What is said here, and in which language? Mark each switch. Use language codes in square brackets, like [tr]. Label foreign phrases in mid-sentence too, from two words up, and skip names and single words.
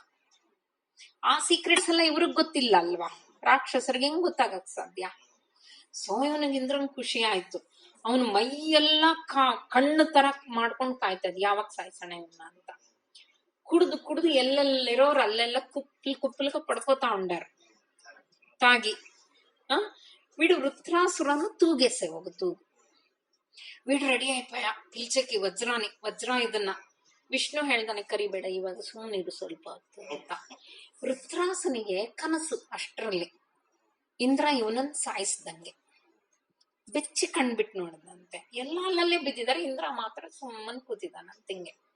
[kn] ಆ ಸೀಕ್ರೆಟ್ಸ್ ಎಲ್ಲ ಇವ್ರಿಗ್ ಗೊತ್ತಿಲ್ಲ ಅಲ್ವಾ, ರಾಕ್ಷಸರಿಗೆ ಹೆಂಗ್ ಗೊತ್ತಾಗಕ್ ಸಾಧ್ಯ? ಸೊ ಇವನಿಗೆ ಇಂದ್ರನ್ ಖುಷಿ ಆಯ್ತು. ಅವನು ಮೈಯೆಲ್ಲ ಕಣ್ಣು ತರ ಮಾಡ್ಕೊಂಡ್ ಕಾಯ್ತದ ಯಾವಾಗ ಸಾಯ್ಸೋಣ ಇವನ್ನ ಅಂತ. ಕುಡ್ದು ಎಲ್ಲೆಲ್ಲಿರೋರು ಅಲ್ಲೆಲ್ಲ ಕುಪ್ಪಲ್ಕ ಪಡ್ಕೋತಾ ಉಂಡಾರ ತಾಗಿ. [te] వీడు వృత్రాసురను తూగేసే ఒక తూగు. వీడు రెడీ అయిపోయా పిలిచేకి వజ్ర ಇದನ್ನ. [kn] ವಿಷ್ಣು ಹೇಳ್ದಾನೆ ಕರಿಬೇಡ ಇವಾಗ ಸುಮ್ಮನಿರು ಸ್ವಲ್ಪ ಹೊತ್ತು ಅಂತ. ವೃತ್ರಾಸುನಿಗೆ ಕನಸು ಅಷ್ಟರಲ್ಲಿ ಇಂದ್ರ ಇವನನ್ನ ಸಾಯಿಸ್ದಂಗೆ. ಬೆಚ್ಚಿ ಕಣ್ಬಿಟ್ಟು ನೋಡಿದಂತೆ, ಎಲ್ಲ ಅಲ್ಲಲ್ಲೇ ಬಿದ್ದಿದ್ದಾರೆ, ಇಂದ್ರ ಮಾತ್ರ ಸುಮ್ಮನ್ ಕೂತಿದ್ದಾನಂತ ಹಿಂಗೆ.